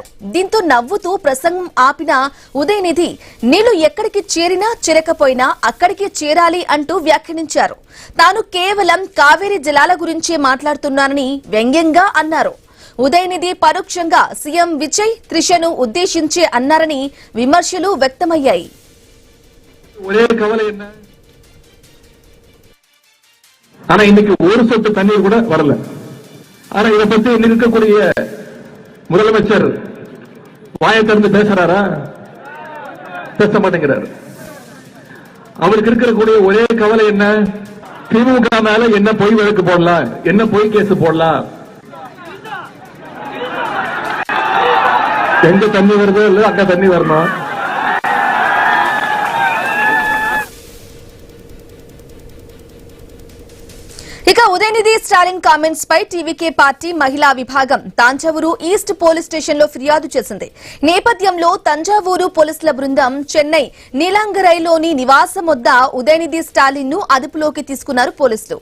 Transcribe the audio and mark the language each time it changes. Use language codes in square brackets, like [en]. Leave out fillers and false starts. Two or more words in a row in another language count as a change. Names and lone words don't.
[te] దీంతో నవ్వుతూ ప్రసంగం ఆపిన ఉదయనిధి నీళ్లు ఎక్కడికి చేరినా చేరకపోయినా అక్కడికి చేరాలి అంటూ వ్యాఖ్యానించారు. తాను కేవలం కావేరీ జలాల గురించే మాట్లాడుతున్నానని వ్యంగ్యంగా అన్నారు. ఉదయనిధి పరోక్షంగా సీఎం విజయ్ త్రిషను ఉద్దేశించి అన్నారని విమర్శలు వ్యక్తమయ్యాయి. [ta] ஆனா இன்னைக்கு ஒரு சொட்டு தண்ணீர் கூட வரல. ஆனா இதை பத்தி இன்னைக்கு இருக்கக்கூடிய முதலமைச்சர் வாயை திறந்து பேசுறாரா? பேச மாட்டேங்கிறார். அவருக்கு இருக்கக்கூடிய ஒரே கவலை என்ன? திமுக மேல என்ன பொய் வழக்கு போடலாம், என்ன பொய் கேஸ் போடலாம். எங்க தண்ணி வருதோ இல்ல அங்க தண்ணி வரணும். [te] ఇక ఉదయనిధి స్టాలిన్ కామెంట్స్ పై టీవీకే పార్టీ మహిళా విభాగం తంజావూరు ఈస్ట్ పోలీస్ స్టేషన్ లో ఫిర్యాదు చేసింది. నేపథ్యంలో తంజావూరు పోలీసుల బృందం చెన్నై నీలాంగరైలోని నివాసం వద్ద ఉదయనిధి స్టాలిన్ ను అదుపులోకి తీసుకున్నారు పోలీసులు.